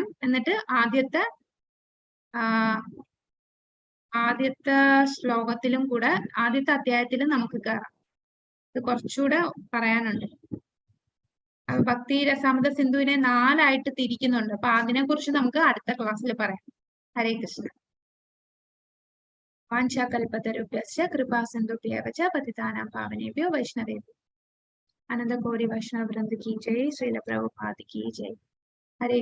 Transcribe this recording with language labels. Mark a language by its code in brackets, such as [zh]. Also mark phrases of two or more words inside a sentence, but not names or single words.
[ml] എന്നിട്ട് ആദ്യത്തെ ശ്ലോകത്തിലും കൂടെ, ആദ്യത്തെ അധ്യായത്തിലും നമുക്ക് കയറാം. ഇത് കുറച്ചുകൂടെ പറയാനുണ്ട്. ഭക്തി രസാമൃത സിന്ധുവിനെ 4 ആയിട്ട് തിരിക്കുന്നുണ്ട്. അപ്പൊ അതിനെ കുറിച്ച് നമുക്ക് അടുത്ത ക്ലാസ്സിൽ പറയാം. [sa] ഹരേ കൃഷ്ണ. വാഞ്ചാകൽപതരുഭ്യശ്ച കൃപാസിന്ധുഭ്യവ ച പതിതാനാം പാവനേഭ്യോ വൈഷ്ണവേഭ്യോ [hi] आनंद गौरी वैष्णव वृंद की जय। श्रील प्रभुपाद की जय। हरे